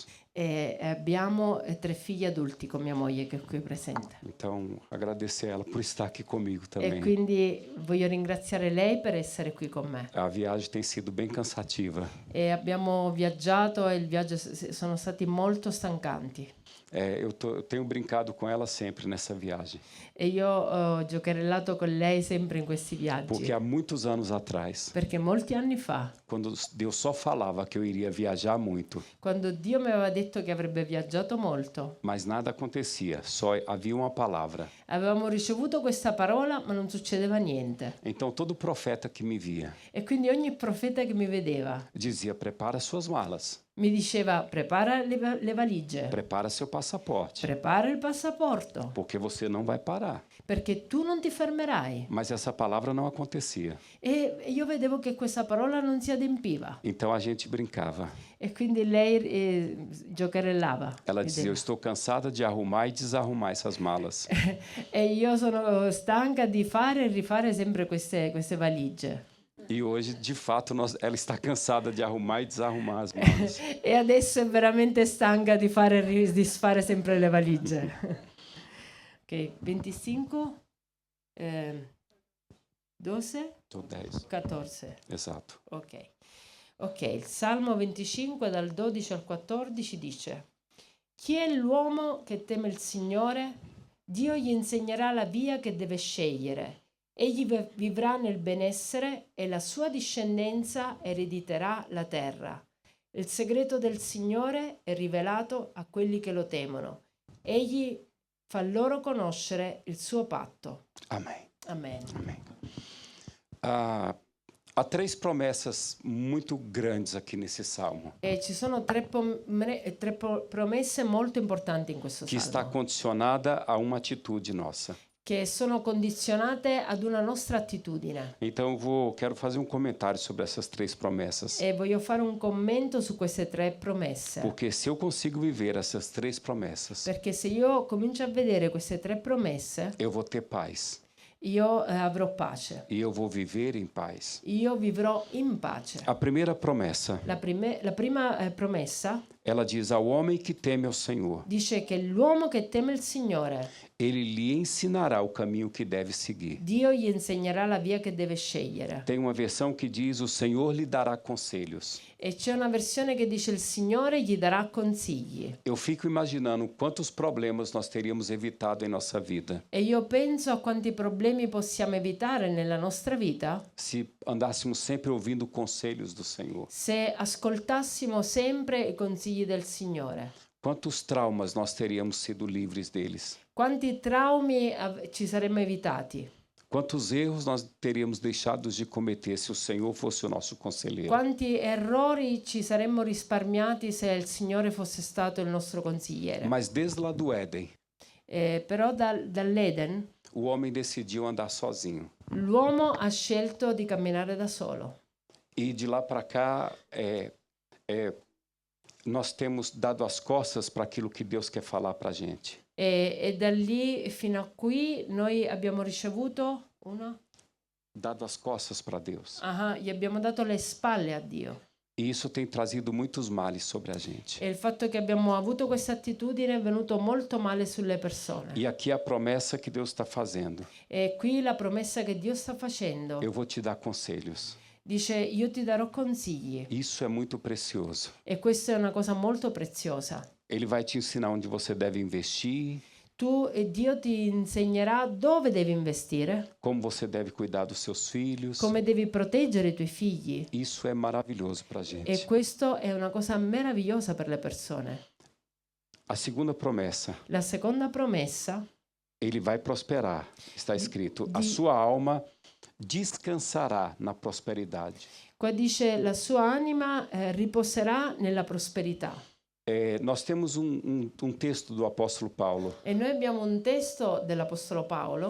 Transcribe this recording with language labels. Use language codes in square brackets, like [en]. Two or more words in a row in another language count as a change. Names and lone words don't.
[it] e abbiamo 3 figli adulti con mia moglie che è qui presente. [pt] Então, agradecer ela por estar aqui comigo E também. [it] quindi voglio ringraziare lei per essere qui con me. [pt] A viagem tem sido bem cansativa. [it] E abbiamo viaggiato e il viaggio sono stati molto stancanti. [pt] Eu tenho brincado com ela sempre nessa viagem, [it] E io ho giocherellato con lei sempre in questi viaggi. [pt] porque há muitos anos atrás, [it] Perché molti anni fa, [pt] quando Deus só falava que eu iria viajar muito, [it] quando Dio mi aveva detto che avrebbe viaggiato molto, [pt] mas nada acontecia, só havia uma palavra. [it] avevamo ricevuto questa parola, ma non succedeva niente. [pt] Então todo profeta que me via [it] E quindi ogni profeta che mi vedeva [pt] dizia: prepara suas malas, [it] mi diceva: prepara le valigie, [pt] prepara seu passaporte, [it] prepara il passaporto, [pt] porque você não vai parar. [it] perché tu non ti fermerai. [pt] Mas essa palavra não acontecia. [it] E io vedevo che questa parola non si adempiva. [pt] Então a gente brincava. [it] E quindi lei giocherellava. [pt] Ela dizia: eu [it] rideva. [pt] estou cansada de arrumar e desarrumar essas malas. [it] E io sono stanca di fare e rifare sempre queste valigie. [pt] E hoje, de fato, ela está cansada de arrumar e desarrumar as malas. [it] E adesso è veramente stanca di fare e disfare sempre le valigie. [pt] Ok, 25, 12, Estou 10. 14. Exato. Ok. [it] Ok, il Salmo 25 dal 12 al 14 dice: Chi è l'uomo che teme il Signore? Dio gli insegnerà la via che deve scegliere. Egli vivrà nel benessere e la sua discendenza erediterà la terra. Il segreto del Signore è rivelato a quelli che lo temono. Egli fa loro conoscere il suo patto. [pt] Amém. [it] Amen. [pt] Amém. Há 3 promessas muito grandes aqui nesse salmo, [it] E ci sono tre promesse molto importanti in questo [pt] que está [it] salmo, [pt] condicionada a uma atitude nossa. [it] che sono condizionate ad una nostra attitudine. [pt] Então quero fazer um comentário sobre essas 3 promessas. [it] E voglio fare un commento su queste 3 promesse. [pt] Porque se eu consigo viver essas 3 promessas, [it] Perché se io comincio a vedere queste 3 promesse, [pt] eu vou ter paz. [it] io avrò pace. [pt] E eu vou viver em paz. [it] Io vivrò in pace. [pt] A primeira promessa, [it] La prima promessa [pt] ela diz ao homem que teme ao Senhor, [it] dice che l'uomo che teme il Signore, [pt] ele lhe ensinará o caminho que deve seguir. [it] Dio gli insegnerà la via che deve scegliere. [pt] Tem uma versão que diz: o Senhor lhe dará conselhos. [it] E c'è una versione che dice il Signore gli darà consigli. [pt] Eu fico imaginando quantos problemas nós teríamos evitado em nossa vida [it] E io penso a quanti problemi possiamo evitare nella nostra vita [pt] se andássemos sempre ouvindo conselhos do Senhor. [it] se ascoltassimo sempre i consigli del Signore. [pt] Quantos traumas nós teríamos sido livres deles? [it] Quanti traumi ci saremmo evitati? [pt] Quantos erros nós teríamos deixado de cometer se o Senhor fosse o nosso conselheiro? [it] Quanti errori ci saremmo risparmiati se il Signore fosse stato il nostro consigliere? [pt] Mas desde lá do Éden, [it] Però dall'Eden [pt] o homem decidiu andar sozinho. [it] l'uomo ha scelto di camminare da solo. [pt] E de lá para cá, nós temos dado as costas para aquilo que Deus quer falar para a gente. [it] E da lì fino a qui noi abbiamo ricevuto [pt] Dado as costas para Deus. [it] gli abbiamo dato le spalle a Dio. [pt] E isso tem trazido muitos males sobre a gente. [it] E il fatto che abbiamo avuto questa attitudine è venuto molto male sulle persone. [pt] E aqui a promessa que Deus está fazendo. [it] E qui la promessa che Dio sta facendo [pt] Eu vou te dar conselhos. [it] dice: io ti darò consigli. [pt] Isso é muito precioso. [it] E questa è una cosa molto preziosa. [pt] Ele vai te ensinar onde você deve investir, [it] Dio ti insegnerà dove devi investire, [pt] como você deve cuidar dos seus filhos. [it] come devi proteggere i tuoi figli. [pt] Isso é maravilhoso para a gente. [it] E questo è una cosa meravigliosa per le persone. [pt] A segunda promessa, [it] La seconda promessa [pt] ele vai prosperar. Está escrito: a sua alma descansará na prosperidade. [it] qua dice: la sua anima riposerà nella prosperità. [pt] Nós temos um texto do apóstolo Paulo [it] E noi abbiamo un testo dell'Apostolo Paolo